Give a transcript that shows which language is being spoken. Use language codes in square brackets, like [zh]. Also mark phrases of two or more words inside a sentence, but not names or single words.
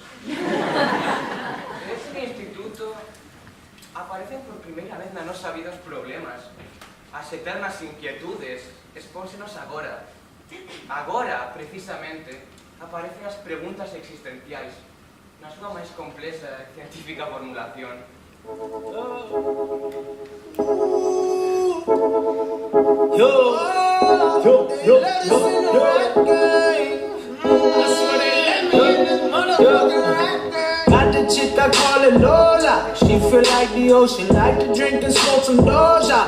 [gl] Neste instituto aparecen por primeira vez na nosa vida os problemas. As eternas inquietudes expónsenos agora. Agora, precisamente, aparecen as preguntas existenciais na súa máis complexa e científica formulación. [en] Got the chick I call it Lola. She feel like the ocean, like to drink and smoke some Doja.